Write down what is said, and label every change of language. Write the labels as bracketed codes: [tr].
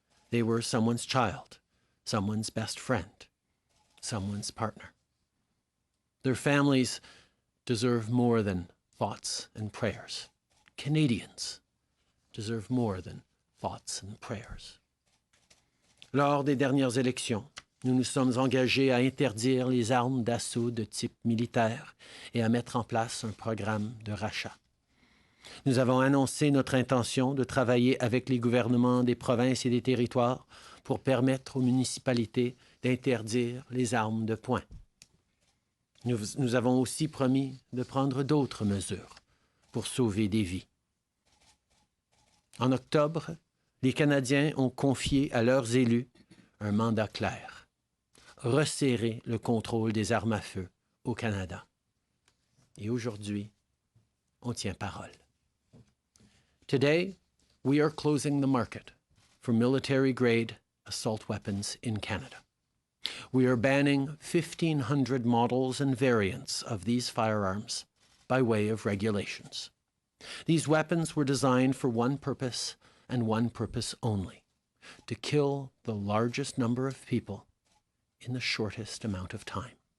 [en] They were someone's child, someone's best friend, someone's partner. Their families deserve more than thoughts and prayers. Canadians deserve more than thoughts and prayers. [fr] Lors des dernières élections, nous nous sommes engagés à interdire les armes d'assaut de type militaire et à mettre en place un programme de rachat. Nous avons annoncé notre intention de travailler avec les gouvernements des provinces et des territoires pour permettre aux municipalités d'interdire les armes de poing. Nous avons aussi promis de prendre d'autres mesures pour sauver des vies. En octobre, les Canadiens ont confié à leurs élus un mandat clair: resserrer le contrôle des armes à feu au Canada. Et aujourd'hui, on tient parole. [en] Today, we are closing the market for military-grade assault weapons in Canada. We are banning 1,500 models and variants of these firearms by way of regulations. These weapons were designed for one purpose and one purpose only: to kill the largest number of people in the shortest amount of time.